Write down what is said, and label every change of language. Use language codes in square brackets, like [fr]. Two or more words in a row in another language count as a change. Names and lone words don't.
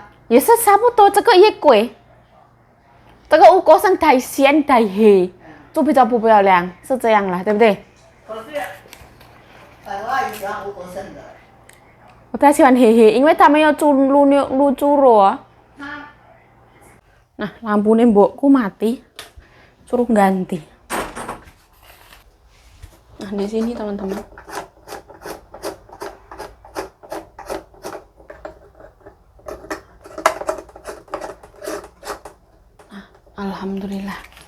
[zh] 也是差不多，这个也贵。这个5果生太咸太黑，就比较不漂亮，是这样啦，对不对？可是，我阿姨喜欢5果生的。我太喜欢黑黑，因为他们要lu猪肉啊。 [id] Nah, lampunya mbokku mati, suruh ganti. Nah, di sini teman-teman. Alhamdulillah.